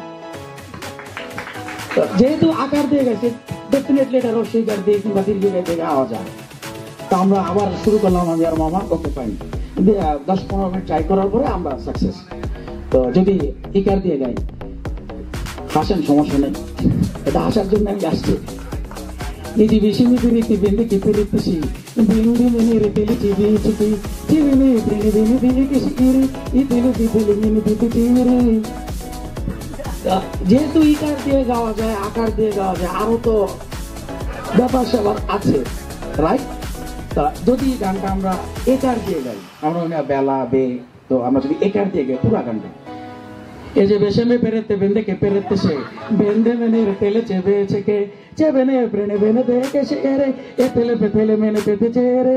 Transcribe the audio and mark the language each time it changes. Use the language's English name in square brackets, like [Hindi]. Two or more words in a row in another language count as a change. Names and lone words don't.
[Bangla] যেহেতু আকার দিয়ে গেছে, ডেফিনেটলি এটা রসিকার দিয়ে কিংবা দীর্ঘ গাইতে গাওয়া যায়। তা আমরা আবার শুরু করলাম, আমি আর মামা ওকে পাইনি। 10-15 মিনিট ট্রাই করার পরে আমরা সাকসেস। তো যদি ইকার দিয়ে গাই, হাসেন, সমস্যা নেই, এটা হাসার জন্য আমি আসছি। ఇది విషిమిది రీతి బిందికి పిలిపిసి బింది మిని రీతిలి చివి చికి చివిని తిని బిని బినికి సిరి ఈ తిలి తిలి మిని తితి చిరి। যেহেতু ইকার দিয়ে গাওয়া যায়, আকার দিয়ে গাওয়া যায়, আরো তো ব্যাপার স্যাপার আছে, রাইট? তা যদি গানটা আমরা একার দিয়ে গাই, আমরা বেলা বে, তো আমরা যদি একার দিয়ে গাই পুরা গানটা, এই যে বেশে পেরেতে বেঁধে কে পেরেতে সে বেঁধে মেনে তেলে চেবেছে কে চেবেনে প্রেণে বেনে দেখে সে রে এ তেলে পেতেলে মেনে পেতেছে রে।